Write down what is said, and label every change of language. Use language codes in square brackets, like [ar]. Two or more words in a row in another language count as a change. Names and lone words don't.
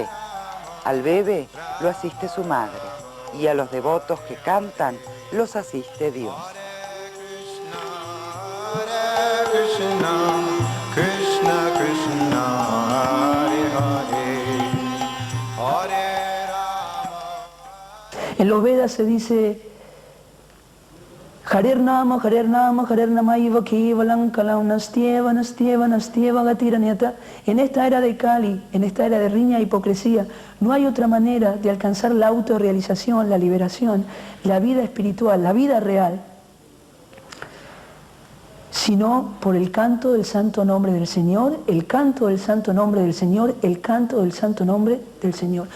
[es] Al bebé lo asiste su madre y a los devotos que cantan los asiste Dios. Krishna Krishna Hare Hare Hare Rama. En los Vedas se dice [sa] Harer Nama Iva Kevalam Kalam Nastyeva Nastyeva Nastyeva Gatiranyata. [es] En esta era de Kali, en esta era de riña e hipocresía, no hay otra manera de alcanzar la autorrealización, la liberación, la vida espiritual, la vida real, sino por el canto del santo nombre del Señor, el canto del santo nombre del Señor, el canto del santo nombre del Señor.